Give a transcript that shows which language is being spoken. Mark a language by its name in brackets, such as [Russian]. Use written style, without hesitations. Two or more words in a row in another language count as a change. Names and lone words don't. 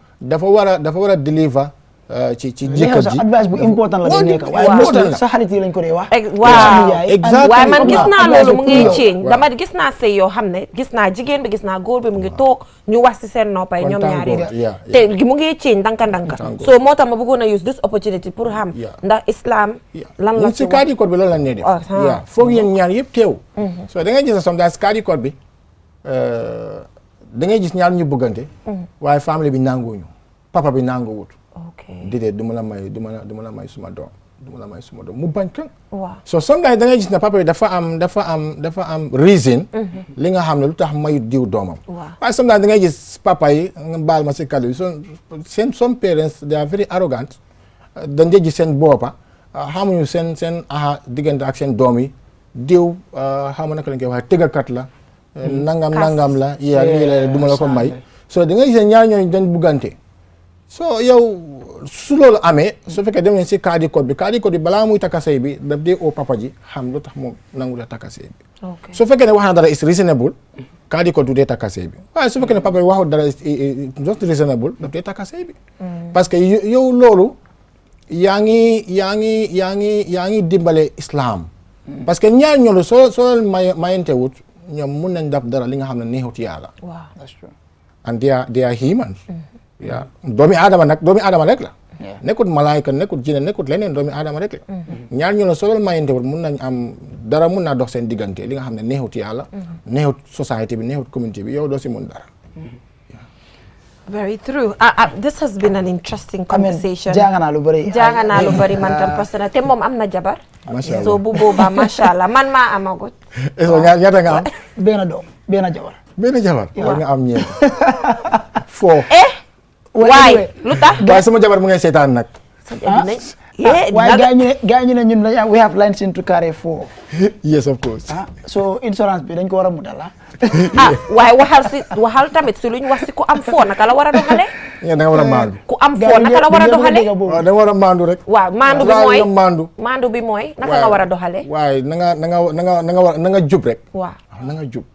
[Wolof] advice boobu dafa war a deliver ci jëkkër ji advice bu important la nekk waaye most sa xarit yi lañ ko dee wax waaw waaye man gis naa loolu mu ngi change dama gis naa sëy yoo xam ne gis naa jigéen bi gis naa góor bi mu ngi toog ñu wax ci seen noppay ñoom ñaari te mu ngi change ndanka so moo tax ma bëggoon a [English] use this opportunity [Wolof] pour xam ndax islam lan la ci Qadi code bi loolu la ne def foog yéen ñaar yëpp teew so da ngay gis sometimes Qadi code bi da ngay gis ñaar ñu bëggante waaye famille bi nanguwuñu papa bi nanguwut déedéet du ma la may suma doom mu bañ kan [English] so sometimes [Wolof] da ngay gis ne papa bi dafa am reason li nga xam ne lu tax mayut diw doomam waaye sometimes da ngay gis papa yi nga baal ma si kàddu bi [English] some parents they are very [Wolof] arrogant dañ dee gis seen boppa xamuñu seen diggante ak seen doom yi diw xamu naka lañ koy waxee tëggakat la nangam la lii la du ma la ko may so da ngay gis ñaar ñooñu dañ buggante so yow su loolu amee su fekkee dem nañ si Qadi code bi balaa muy takka sëy bi daf dee oo papa ji xam lu tax moom nangu la takka sëy bi su fekkee ne wax na dara [English] is reasonable [Wolof] Qadi code du dee takka sëy bi waaye su fekkee ne papa ji waxul dara [English] is just reasonable [Wolof] daf dee takka sëy bi [French] parce que [Wolof] yow loolu yaa ngi dimbale islam [French] parce que [Wolof] ñaar ñoolu soo mayante wut ñoom mun nañ def dara li nga xam ne neexut yàlla [English] and they are humans [Wolof] doomi aadama rek la nekkut malaayka nekkut jinne nekkut leneen doomi aadama rek la ñaar ñu la solol mayentewul mun nañ am dara mun naa dox seen diggante li nga xam ne neexut yàlla neexut society bi neexut community bi yow doo si mun dara [English] very true this has been an interesting conversation [Wolof] jàng naa lu bëri man tam [French] parce que [Wolof] te moom am na jabar so bu boobaa [Arabic] ما شاء الله [Wolof] man maa amagut ñaata nga am benn jabar waaw nga am ñeent foo waay lu tax waaye sama jabar mu ngay seetaan nag waaye gaa ñu ne ñun [English] we have lines into carry 4 yes of course [Wolof] so insurance bi dañ ko war a mutal waaye waxal tamit si luñ wax si ku am foo naka la war a doxale da nga war a maandu ku am foo naka la war a doxale waaw da nga war a maandu rek waaw maandu bi mooy naka nga war a doxale waaye na nga jub rek waaw na nga jub